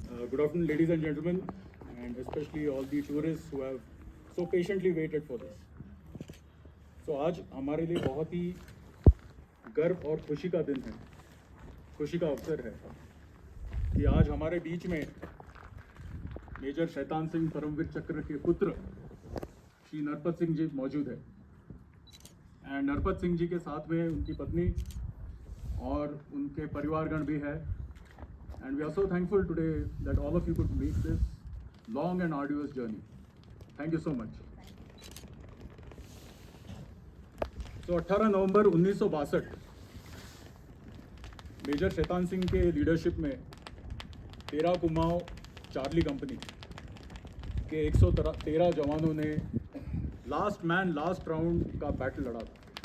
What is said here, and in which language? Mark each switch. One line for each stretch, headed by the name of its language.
English: Good afternoon, ladies and gentlemen, and especially all the tourists who have so patiently waited for this.
Hindi: So आज हमारे लिए बहुत ही गर्व और खुशी का दिन है, खुशी का अवसर है कि आज हमारे बीच में मेजर शैतान सिंह परमवीर चक्र के पुत्र श्री नरपत सिंह जी मौजूद है। एंड नरपत सिंह जी के साथ में उनकी पत्नी और उनके परिवारगण भी है।
English: And we are so thankful today that all of you could make this long and arduous journey. Thank you so much.
Hindi: So 18 November 1962 major Shaitan Singh के लीडरशिप में 13 कुमाऊं चार्ली कंपनी के 113 जवानों ने लास्ट मैन लास्ट राउंड का battle लड़ा था।